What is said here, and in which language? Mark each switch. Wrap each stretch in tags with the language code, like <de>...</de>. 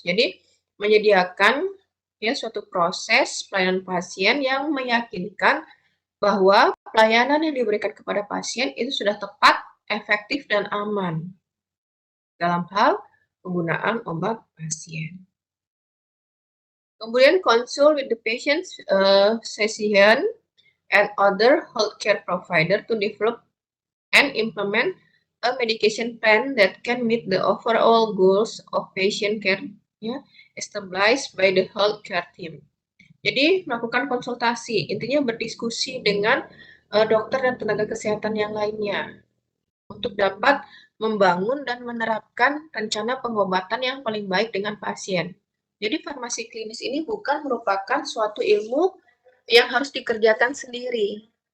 <id>Jadi menyediakan ya suatu proses pelayanan pasien yang meyakinkan bahwa pelayanan yang diberikan kepada pasien itu sudah tepat, efektif, dan aman dalam hal penggunaan obat pasien. Kemudian</id> <en>consult with the patient's physician and other healthcare provider to develop and implement a medication plan that can meet the overall goals of patient care ya, established by the healthcare team.</en> <id>Jadi melakukan konsultasi, intinya berdiskusi dengan dokter dan tenaga kesehatan yang lainnya untuk dapat membangun dan menerapkan rencana pengobatan yang paling baik dengan pasien. Jadi farmasi klinis ini bukan merupakan suatu ilmu yang harus dikerjakan sendiri.</id>